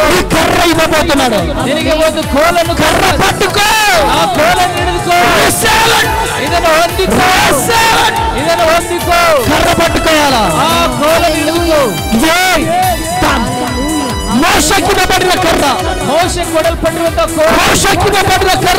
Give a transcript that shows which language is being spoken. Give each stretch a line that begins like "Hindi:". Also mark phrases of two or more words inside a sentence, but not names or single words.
Telugu: ఈ కర్ర ఇవ్వబోతున్నాడు.
Kannada: ನಿನಗೆ ಒಂದು ಕೋಲನ್ನು
Telugu: కర్ర పట్టుకో.
Kannada: ಆ ಕೋಲನ್ನು ಹಿಡಿದುಕೋ. ಇದನ್ನು ಹೊಂದಿಕೋ. ಇದನ್ನು ಹೊಂದಿಕೋ.
Telugu: కర్ర పట్టుకోవాలా?
Kannada: ಆ ಕೋಲನ್ನು ಹಿಡಿದುಕೋ.
Telugu: మోషకి ఇవ్వబడిన కర్ర,
Kannada: ಮೋಶೆ ಕೊಡಲ್ಪಟ್ಟಿರುವಂತ ಕೋಲ,
Telugu: మోషకి ఇవ్వబడిన కర్ర,